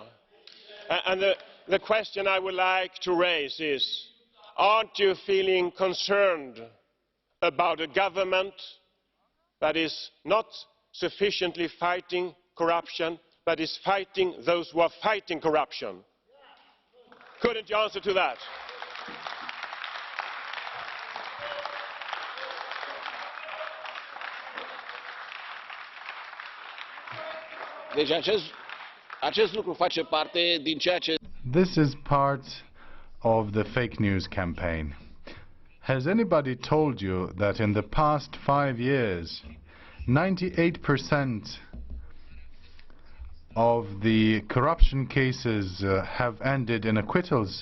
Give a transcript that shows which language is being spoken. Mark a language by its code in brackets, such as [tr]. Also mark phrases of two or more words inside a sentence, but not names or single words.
[en] And the question I would like to raise is, aren't you feeling concerned about a government that is not sufficiently fighting corruption, that is fighting those who are fighting corruption? Couldn't you answer to that? [ro] Deci acest lucru face parte din ceea ce... [en] This is part of the fake news campaign. Has anybody told you that in the past 5 years, 98% of the corruption cases have ended in acquittals?